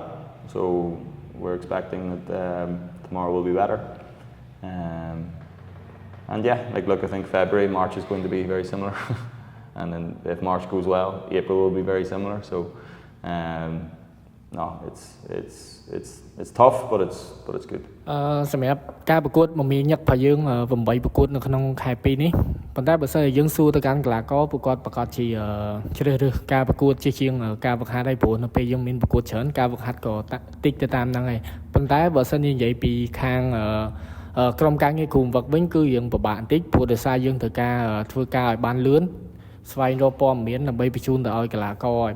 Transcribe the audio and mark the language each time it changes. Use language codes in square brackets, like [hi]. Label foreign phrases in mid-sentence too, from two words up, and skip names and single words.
[en] So we're expecting that tomorrow will be better. And yeah, like look, I think February, March is going to be very similar, and then if March goes well, April will be very similar. So no, it's tough, but it's good. [km] សម្រាប់ការប្រកួតមមាញឹករបស់យើង8ប្រកួតនៅក្នុងខែ2នេះប៉ុន្តែបើសិនជាយើងសួរទៅកាន់កីឡាករពួកគាត់ប្រកាសជាជ្រើសរើសការប្រកួតជាជាងការវឹកហាត់ហើយព្រោះនៅពេលយើងមានប្រកួតច្រើនការវឹកហាត់ក៏តិចទៅតាមហ្នឹងហើយប៉ុ ន្តែបើសិនជានិយាយពីខាងក្រុមការងារគ្រូវឹកវិញគឺយើងពិបាកបន្តិចព្រោះដោយសារយើងត្រូវការធ្វើការឲ្យបានលឿនស្វែងរកព័ត៌មានដើម្បីបញ្ជូនទៅឲ្យកីឡាករឲ្យ